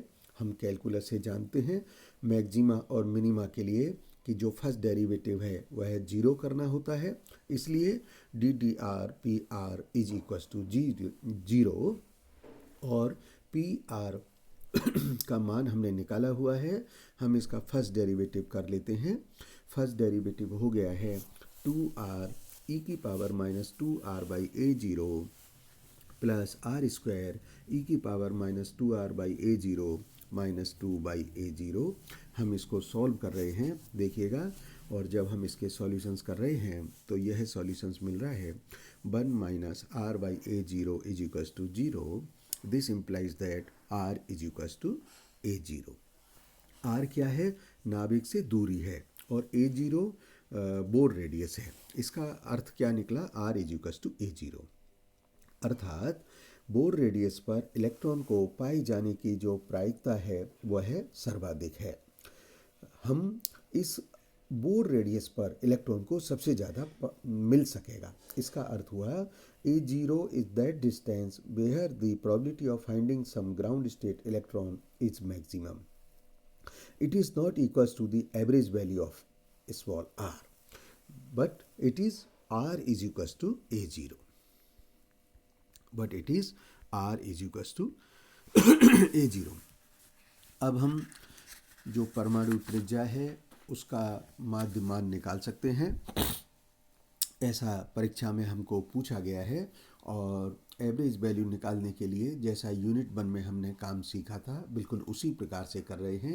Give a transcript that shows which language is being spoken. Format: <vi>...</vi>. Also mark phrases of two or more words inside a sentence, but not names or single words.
<hi>हम कैलकुलस से जानते हैं मैक्सिमा और मिनिमा के लिए कि जो</hi> <en>first derivative</en> <hi>है वह 0 करना होता है, इसलिए ddr/pr</hi> <en>is equal to</en> <hi>0 और pr का मान हमने निकाला हुआ है। हम इसका</hi> <en>first derivative</en> <hi>कर लेते हैं।</hi> <en>first derivative</en> <hi>हो गया है 2r e⁻⁻2r/a0 प्लस r² e⁻⁻2r/a0 -2/a0। हम इसको सॉल्व कर रहे हैं, देखिएगा। और जब हम इसके सॉल्यूशंस कर रहे हैं तो यह सॉल्यूशंस मिल रहा है 1 -</hi> <en>r/a0 is equals to 0. This implies that r is equals to a0.</en> <hi>r क्या है? नाभिक से दूरी है, और a0 बोर रेडियस है। इसका अर्थ क्या निकला? r</hi> <en>is equals to</en> <hi>a0। अर्थात बोर रेडियस पर इलेक्ट्रॉन को पाए जाने की जो प्रायिकता है वह सर्वाधिक है। हम इस बोर रेडियस पर इलेक्ट्रॉन को सबसे ज़्यादा मिल सकेगा। इसका अर्थ हुआ</hi> <en>a0 is that distance where the probability of finding some ground state electron is maximum. It is not equals to the average value of small r, but it is r is equals to a0. But it is r is equals to a0।</en> <hi>अब हम जो परमाणु त्रिज्या है उसका माध्य मान निकाल सकते हैं। ऐसा परीक्षा में हमको पूछा गया है, और</hi> <en>average value</en> <hi>निकालने के लिए जैसा यूनिट 1 में हमने काम सीखा था बिल्कुल उसी प्रकार से कर रहे हैं।</hi>